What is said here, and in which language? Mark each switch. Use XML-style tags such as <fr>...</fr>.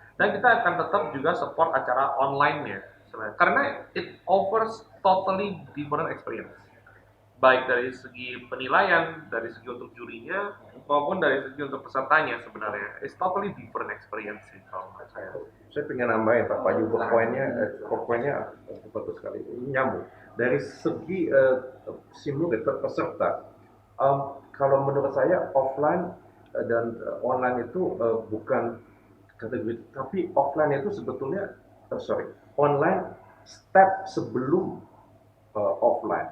<id>Dan kita akan tetap juga support acara online-nya sebenarnya. Karena</id> <en>it offers totally different experience.</en> <id>Baik dari segi penilaian, dari segi untuk jurinya, maupun dari segi untuk pesertanya sebenarnya.</id> <en>It's totally different experience</en> <id>sih kalau menurut saya. Saya pengen nambahin Pak Payu, poinnya bagus sekali, nyambung. Dari segi simulasi peserta, kalau menurut saya offline dan online itu bukan kategori, tapi offline itu sebetulnya, online step sebelum offline.</id>